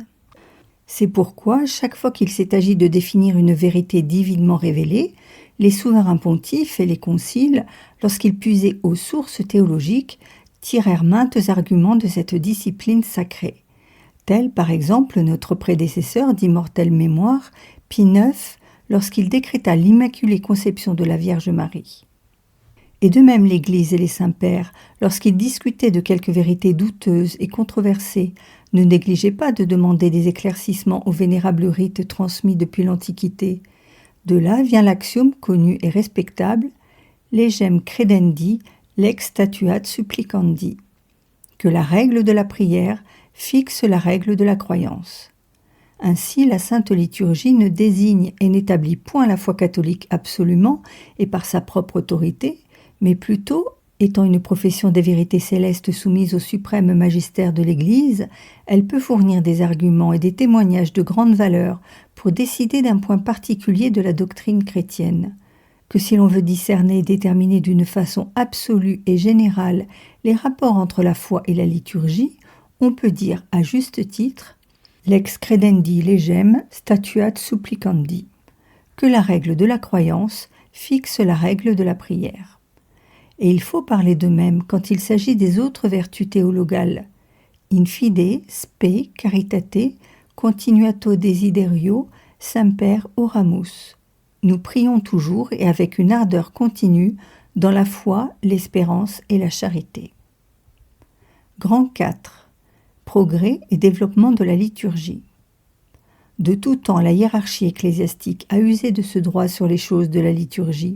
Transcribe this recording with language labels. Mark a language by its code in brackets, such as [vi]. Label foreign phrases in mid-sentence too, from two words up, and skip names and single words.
[fr] C'est pourquoi, chaque fois qu'il s'est agi de définir une vérité divinement révélée, les souverains pontifes et les conciles, lorsqu'ils puisaient aux sources théologiques, tirèrent maints arguments de cette discipline sacrée, tel par exemple notre prédécesseur d'immortelle mémoire, Pie IX, lorsqu'il décréta l'Immaculée Conception de la Vierge Marie. Et de même l'Église et les saints-pères, lorsqu'ils discutaient de quelques vérités douteuses et controversées, ne négligeaient pas de demander des éclaircissements aux vénérables rites transmis depuis l'Antiquité. De là vient l'axiome connu et respectable « [la] Legem credendi, lex statuat supplicandi », [fr] que la règle de la prière fixe la règle de la croyance. Ainsi, la Sainte Liturgie ne désigne et n'établit point la foi catholique absolument et par sa propre autorité, mais plutôt, étant une profession des vérités célestes soumise au suprême magistère de l'Église, elle peut fournir des arguments et des témoignages de grande valeur pour décider d'un point particulier de la doctrine chrétienne. Que si l'on veut discerner et déterminer d'une façon absolue et générale les rapports entre la foi et la liturgie, on peut dire à juste titre « [la] lex credendi legem statuat supplicandi », [fr] que la règle de la croyance fixe la règle de la prière. Et il faut parler de même quand il s'agit des autres vertus théologales. [la] In fide, spe, caritate, continuato desiderio, semper oramus. [fr] Nous prions toujours et avec une ardeur continue dans la foi, l'espérance et la charité. Grand 4. Progrès et développement de la liturgie. De tout temps, la hiérarchie ecclésiastique a usé de ce droit sur les choses de la liturgie.